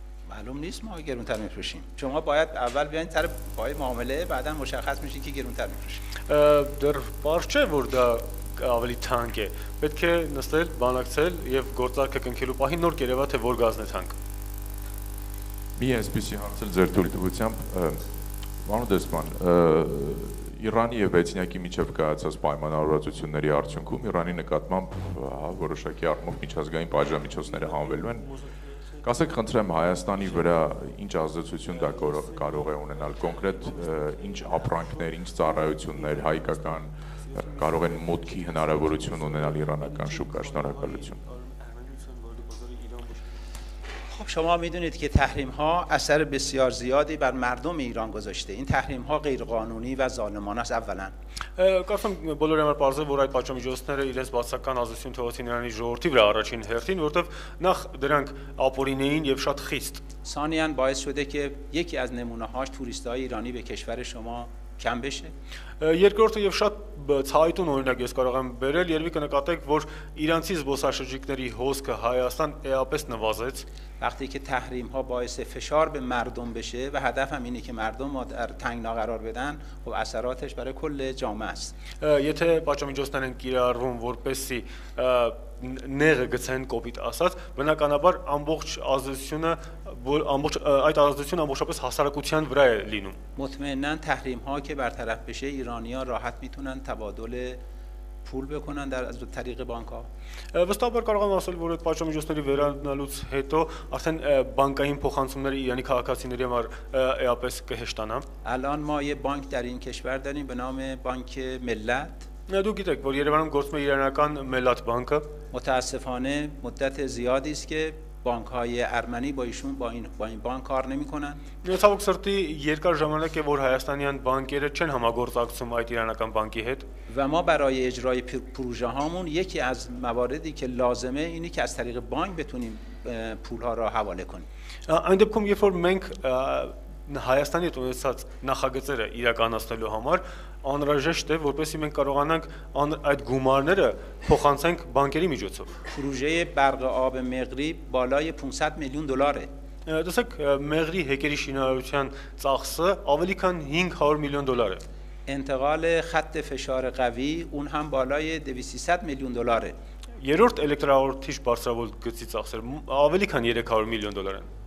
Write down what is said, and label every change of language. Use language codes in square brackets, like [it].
[fa] معلوم نیست ما گرونتر میفروشیم. شما باید اول بیاین سر پای معامله، بعدا مشخص میشه که گرونتر میفروشیم. [hy] Դեռ բարձ չէ, որ դա ավելի թանկ է։ Պետք է նստել, բանակցել եւ գործարքը կնքելու պահին նոր կերևա թե որ գազն է թանկ։ Մի այսպիսի հարցել ձեր թույլտվությամբ, պարոն դեսպան, Իրանի եւ Վեցնյակի միջև կայացած պայմանավորվածությունների արդյունքում Իրանի նկատմամբ որոշակի առումով միջազգային պատժամիջոցները հանվելու են։ Կասեք խնդրեմ Հայաստանի վրա ինչ ազդեցություն դա կարող է ունենալ կոնկրետ ինչ ապրանքներ, ինչ ծառայություններ հայկական կարող են մուտքի հնարավորություն ունենալ իրանական շուկա։ Շնորհակալություն։ [fa] خب شما میدونید که تحریم ها اثر بسیار زیادی بر مردم ایران گذاشته. این تحریم ها غیر قانونی و ظالمانه است اولا. [hy] Կարծում բոլորի համար բարձր որ այդ պատժամիջոցները իրենց բացական ազդեցություն թողեցին Իրանի ժողովրդի վրա առաջին հերթին, որովհետև նախ դրանք ապօրին էին եւ շատ խիստ։ [fa] ثانیاً باعث شده که یکی از نمونه هاش توریستای ایرانی به کشور شما کم بشه. [hy] Երկրորդը եւ շատ ցայտուն օրինակ ես կարող եմ բերել, երևի կնկատեք, որ իրանցի զբոսաշրջիկների հոսքը Հայաստան էապես նվազեց։ [fa] وقتی که تحریم ها باعث فشار به مردم بشه و هدف هم اینه که مردم رو در تنگنا قرار بدن، خب اثراتش برای کل جامعه است. [hy] Եթե պատժամիջոցներ են կիրառվում, որպեսզի նեղը գցեն կոպիտ ասած, բնականաբար ամբողջ ազդեցությունը այդ ազդեցությունը ամբողջապես հասարակության վրա է լինում։ [fa] مطمئنا تحریم ها که برطرف بشه ایرانی‌ها راحت میتونن تبادل پول بکنن از طریق بانک ها. [hy] Վստահաբար կարող եմ ասել, որ այդ պատժամիջոցների վերանալուց հետո արդեն բանկային փոխանցումները Իրանի քաղաքացիների համար էապես կհեշտանա։ [fa] الان ما یه بانک در این کشور داریم به نام بانک ملت. [hy] Դուք գիտեք, որ Երևանում գործում է իրանական Մելատ բանկը։ [fa] متاسفانه مدت زیادی است که بانک های ارمنی با این بانک کار نمی‌کنن. [hy] Ցավոք սրտի երկար ժամանակ է որ հայաստանյան բանկերը չեն համագործակցում այդ իրանական բանկի հետ։ [fa] و ما برای اجرای پروژه هامون یکی از مواردی که لازمه اینه که از طریق بانک بتونیم پول ها را حواله کنیم. [hy] Այն դեպքում, երբ որ մենք Հայաստանի հետ ունեցած նախագծերը իրականացնելու համար անհրաժեշտ է, որպեսզի մենք կարողանանք այդ գումարները փոխանցենք բանկերի միջոցով։ [fa] پروژه برق آب مقری بالای 500 میلیون دلاره. [hy] Տեսեք, Մեղրի հեկերի շինարարության ծախսը ավելի քան 500 միլիոն դոլար է։ [fa] انتقال خط فشار قوی اون هم بالای 200 میلیون دلاره. [hy] Երրորդ էլեկտրահաղորդիչ բարձրավոլտ գծի ծախսերը ավելի քան 300 միլիոն դոլար են։